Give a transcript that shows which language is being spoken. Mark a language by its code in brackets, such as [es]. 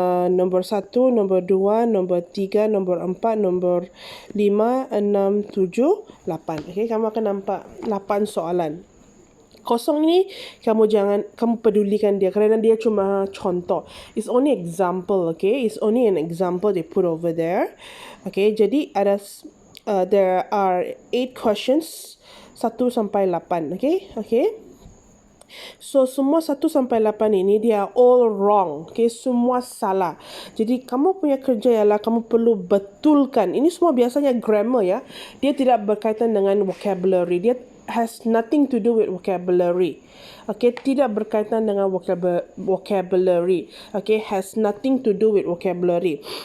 [ms] Nombor 1, nombor 2, nombor 3, nombor 4, nombor 5, 6, 7, 8. Okay, kamu akan nampak 8 soalan. Kosong ini kamu pedulikan dia kerana dia cuma contoh. [en] It's only example, okay? It's only an example they put over there. Okay, jadi there are 8 questions, 1 sampai 8, okay? [ms] So, semua 1 sampai 8 ini dia [en] all wrong. [ms] Okay, semua salah. Jadi, kamu punya kerja ialah kamu perlu betulkan. Ini semua biasanya grammar ya. Dia tidak berkaitan dengan vocabulary. [en] Dia has nothing to do with vocabulary. [ms] Okay, tidak berkaitan dengan vocabulary. [en] Okay, has nothing to do with vocabulary.